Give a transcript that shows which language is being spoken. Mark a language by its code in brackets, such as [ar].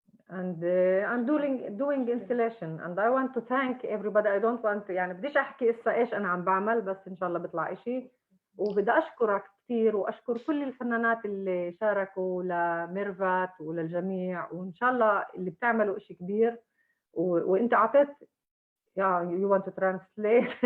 [en] And I'm doing installation, and I want to thank everybody. I don't want [ar] يعني بديش أحكي إسا إيش أنا عم بعمل، بس إن شاء الله بيطلع إشي. وبدي أشكرك كثير وأشكر كل الفنانات اللي شاركوا لميرفات وللجميع، وإن شاء الله اللي بتعملوا إشي كبير. وأنت عطيت [en] you want to translate?